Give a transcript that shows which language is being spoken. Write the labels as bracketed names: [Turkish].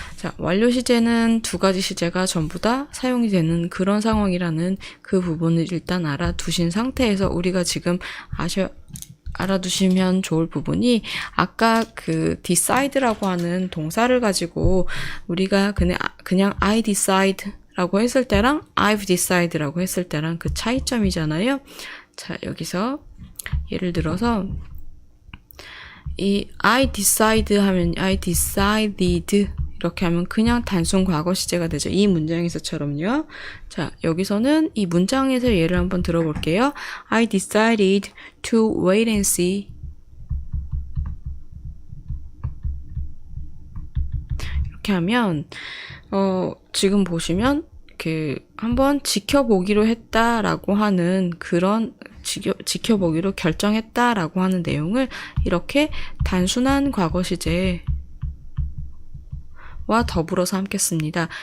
[Korean] 자, 완료 시제는 두 가지 시제가 전부 다 사용이 되는 그런 상황이라는 그 부분을 일단 알아두신 상태에서 우리가 지금 알아두시면 좋을 부분이, 아까 그 decide라고 하는 동사를 가지고 우리가 그냥 [English] I decide [Korean] 라고 했을 때랑 [English] I've decided [Korean] 라고 했을 때랑 그 차이점이잖아요. 자, 여기서 예를 들어서 이 [English] I decide [Korean] 하면 [English] I decided [Korean] 이렇게 하면 그냥 단순 과거 시제가 되죠. 이 문장에서처럼요. 자, 여기서는 이 문장에서 예를 한번 들어볼게요. [English] I decided to wait and see. [Korean] 이렇게 하면 지금 보시면 한번 지켜보기로 했다라고 하는 그런 지켜보기로 결정했다라고 하는 내용을 이렇게 단순한 과거 시제와 더불어서 함께 씁니다.